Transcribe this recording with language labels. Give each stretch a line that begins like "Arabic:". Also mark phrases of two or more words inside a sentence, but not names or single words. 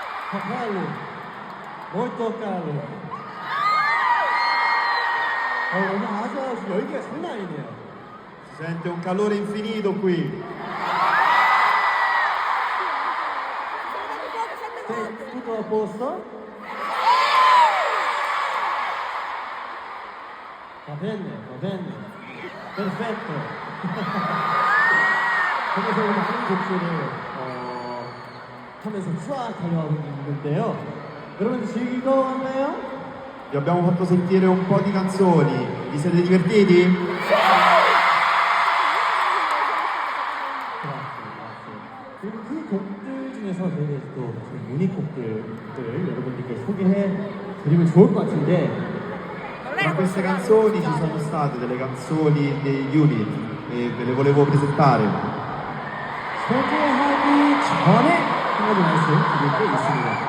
Italian: Cavallo, molto caro.
Korean: 오늘 아주 열기가 장난 아니네요.
Italian: Si sente un calore infinito qui. Tutto a posto? Va bene. Perfetto.
Korean: 그래서 오늘 한 곡들을 하면서 쫙 달려가고 있는데요. 여러분 즐거웠나요?
Italian: Vi abbiamo fatto sentire un po' di canzoni. Vi siete divertiti?
Korean: 그리고 그 곡들 중에서 저희가 또 유닛 곡들을 여러분들께 소개해 드리면 좋을 것 같은데
Italian: Tra queste canzoni ci sono state delle canzoni degli unit e ve le volevo presentare.
Korean: 소개하기 전에 한 가지 말씀드릴 게 있습니다.